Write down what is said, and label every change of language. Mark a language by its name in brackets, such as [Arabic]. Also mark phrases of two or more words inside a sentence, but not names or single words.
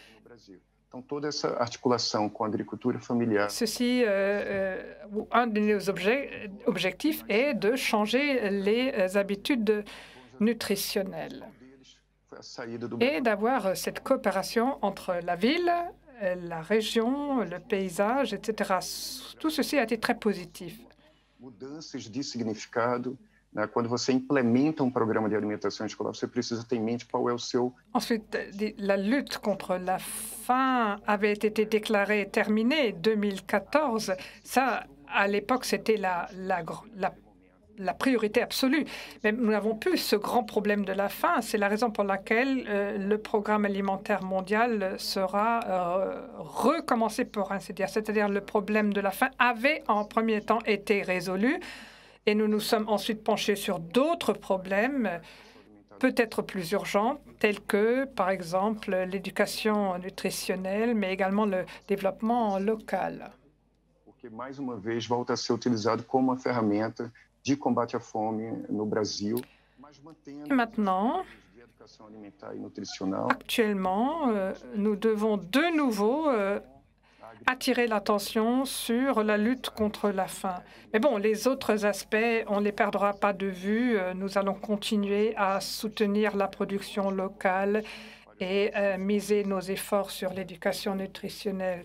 [French] Ceci, un de nos objectifs est de changer les habitudes nutritionnelles et d'avoir cette coopération entre la ville, la région, le paysage, etc. Tout ceci a été très positif. [Portuguese] Quando você implementa programa de alimentação escolar, você precisa ter em mente qual é o seu. [French] Ensuite, la lutte contre la faim avait été déclarée terminée en 2014. Ça, à l'époque, c'était la priorité absolue. Mais nous n'avons plus ce grand problème de la faim. C'est la raison pour laquelle le programme alimentaire mondial sera recommencé, pour ainsi dire. C'est-à-dire le problème de la faim avait en premier temps été résolu. Et nous nous sommes ensuite penchés sur d'autres problèmes, peut-être plus urgents, tels que, par exemple, l'éducation nutritionnelle, mais également le développement local. [Portuguese] Porque, mais uma vez, volta a ser utilizado como uma ferramenta de combate à fome no Brasil. [French] Et maintenant, actuellement, nous devons de nouveau attirer l'attention sur la lutte contre la faim. Mais bon, les autres aspects, on ne les perdra pas de vue. Nous allons continuer à soutenir la production locale et miser nos efforts sur l'éducation nutritionnelle.